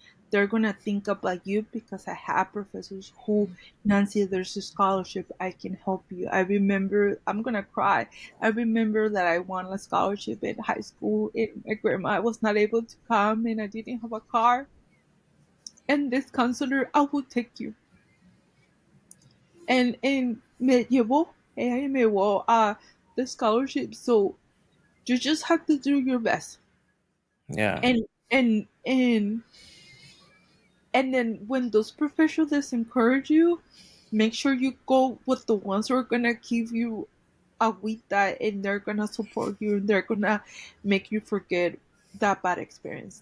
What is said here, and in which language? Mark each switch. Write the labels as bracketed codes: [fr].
[en] They're gonna think about you, because I have professors who, Nancy, there's a scholarship, I can help you. I remember, I'm gonna cry. I remember that I won a scholarship in high school, and my grandma was not able to come, and I didn't have a car. And this counselor, I will take you. [es] And me llevó, ella me llevó a the scholarship. [en] So you just have to do your best. Yeah, And and and and then when those professionals encourage you, make sure you go with the ones who are gonna give you a agüita, and they're gonna support you, and they're gonna make you forget that bad experience.